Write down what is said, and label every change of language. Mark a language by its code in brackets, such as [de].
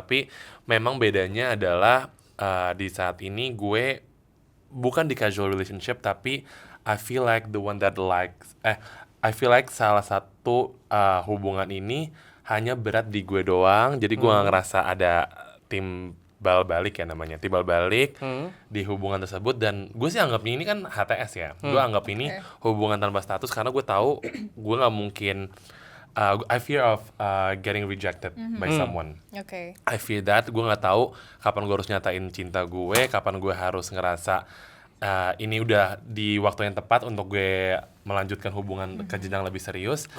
[id] Tapi memang bedanya adalah di saat ini gue bukan di casual relationship, tapi [en] I feel like the one that I feel like [id] salah satu hubungan ini hanya berat di gue doang. Jadi gue gak ngerasa ada timbal balik ya namanya, timbal balik di hubungan tersebut. Dan gue sih anggap ini kan HTS ya. Gue anggap ini hubungan tanpa status karena gue tahu gue nggak mungkin. [en] I fear of getting rejected by someone. Oke. I fear that. [id] Gue nggak tahu kapan gue harus nyatain cinta gue, kapan gue harus ngerasa ini udah di waktu yang tepat untuk gue melanjutkan hubungan ke jenjang lebih serius.